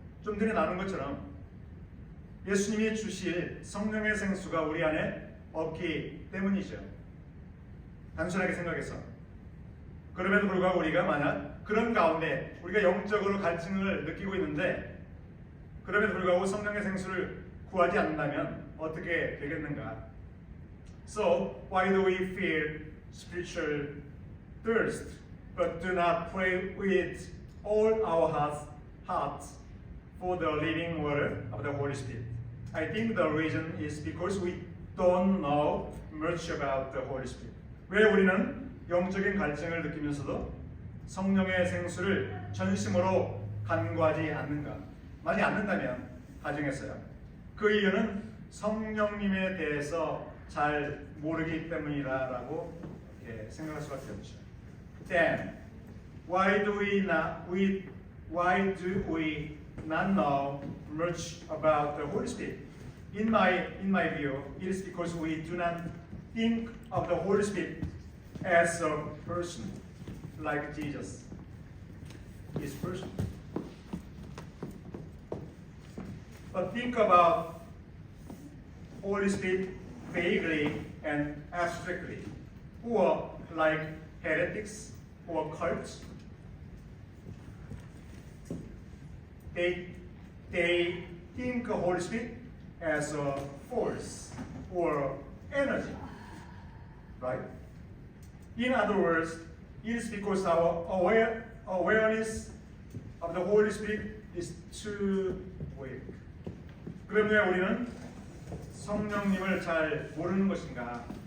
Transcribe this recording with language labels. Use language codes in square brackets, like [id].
[ko] 좀 전에 나눈 것처럼 예수님이 주실 성령의 생수가 우리 안에 없기 때문이죠. 단순하게 생각해서. 그럼에도 불구하고 우리가 만약 그런 가운데 우리가 영적으로 갈증을 느끼고 있는데 그럼에도 불구하고 성령의 생수를 구하지 않는다면 어떻게 되겠는가? [en] So, why do we feel spiritual thirst but do not pray with all our hearts for the living water of the Holy Spirit? I think the reason is because we don't know much about the Holy Spirit. [ko] 왜 우리는 영적인 갈증을 느끼면서도 성령의 생수를 전심으로 간구하지 않는가? 만약 않는다면 가정에서요. 그 이유는 성령님에 대해서 잘 모르기 때문이라고 생각할 수밖에 없죠. [en] Then, why do we not know much about the Holy Spirit? In my view, it is because we do not think of the Holy Spirit as a person, like Jesus is person. But think about Holy Spirit vaguely and abstractly, or like heretics or cults. they think of Holy Spirit as a force or energy, right? In other words, it is because our awareness of the Holy Spirit is too weak. [ko] 그럼 왜 우리는 성령님을 잘 모르는 것인가?